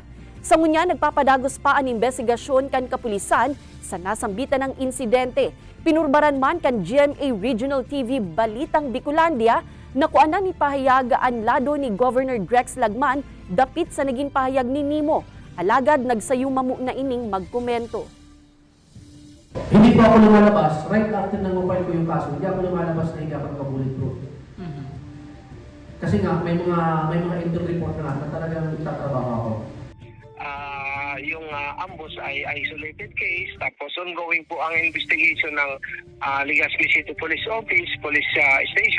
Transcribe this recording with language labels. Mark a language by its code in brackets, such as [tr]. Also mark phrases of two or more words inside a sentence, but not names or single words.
[bik] Sa ngunya, nagpapadagos pa ang investigasyon kan kapulisan sa nasambitan ng insidente. Pinurbaran man kan GMA Regional TV Balitang Bicolandia na kuanan ni pahayagaan lado ni Governor Grex Lagman dapit sa naging pahayag ni Nimo. Alagad nagsayumamu na ining magkomento. [tl] Hindi po ako lumalabas, [en] right after [tl] nang mapile ko yung kaso, hindi ako lumalabas na hindi ako naka-bulletproof. Kasi nga, may mga intel report na talagang itatrabaho ako. Yung ambush ay [en] isolated case, [tl] tapos ongoing po ang investigation ng Legazpi City Police Office, Police Station.